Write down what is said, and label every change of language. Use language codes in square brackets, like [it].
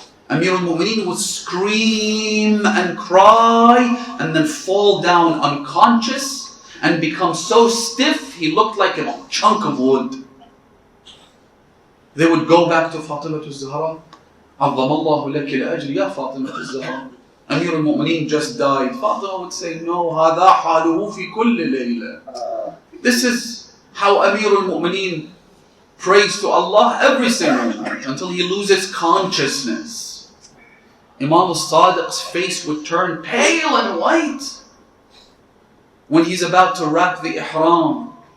[en] Ameerul Momineen would scream and cry and then fall down unconscious and become so stiff he looked like a chunk of wood. They would go back to Fatima al-Zahra. [ar] عَظَّمَ اللَّهُ لَكِ الْأَجْرِ يَا فَاطِمَةُ الزَّهْرَا. [en] Ameerul Momineen just died. Fatima would say, no, [ar] هَذَا حَالُهُ فِي كُلِّ لَيْلَةٍ. [en] This is how Ameerul Momineen prays to Allah every single night until he loses consciousness. Imam al-Sadiq's face would turn pale and white when he's about to wrap the ihram.